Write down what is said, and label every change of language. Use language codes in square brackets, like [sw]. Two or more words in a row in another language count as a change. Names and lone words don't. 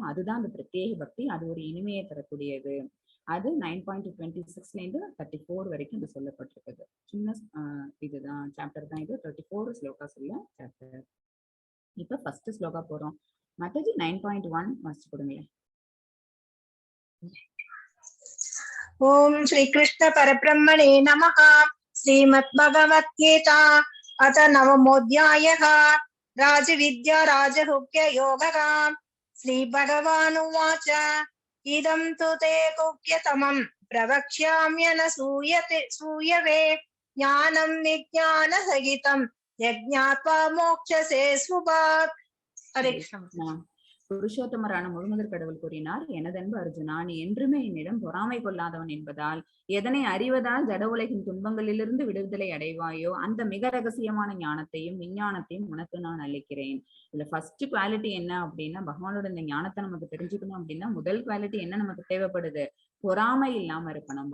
[ta] அதுதான் அந்த பிரத்யேக பக்தி. அது ஒரு இனிமையை தரக்கூடியது. அது 9.26 34 வரைக்கும் இது சொல்லப்பட்டிருக்குது. சின்ன இதுதான் சாப்டர் தான் இது. 34 ஸ்லோகாஸ் உள்ள சாப்டர். இப்ப ஃபர்ஸ்ட் ஸ்லோகா போறோம். மாதாஜி 9.1 வாசிச்சு கொடுங்களேன். [sa] ओम श्री कृष्ण परब्रह्मणे नमः। श्रीमद्भगवद्गीता अथ नवमोऽध्यायः। राजविद्या राजगुह्य योगः। श्रीभगवानुवाच इदं तु ते गुह्यतमं प्रवक्ष्याम्यनसूयवे ज्ञानं विज्ञानसहितं यज्ञात्वा मोक्षसे शुभात्। हरे कृष्ण। [ta] புருஷோத்தமரான முழுமுதற் கடவுள் கூறினார், எனதன்பு அர்ஜுனா, நீ என்றுமே என்னிடம் பொறாமை கொள்ளாதவன் என்பதால் எதனை அறிவதால் ஜட உலகின் துன்பங்களிலிருந்து விடுதலை அடைவாயோ அந்த மிக ரகசியமான ஞானத்தையும் விஞ்ஞானத்தையும் உனக்கு நான் அளிக்கிறேன். இதுல [en] first quality [ta] என்ன அப்படின்னா பகவானோட இந்த ஞானத்தை நமக்கு தெரிஞ்சுக்கணும் அப்படின்னா முதல் குவாலிட்டி என்ன நமக்கு தேவைப்படுது, பொறாமை இல்லாம இருக்கணும்.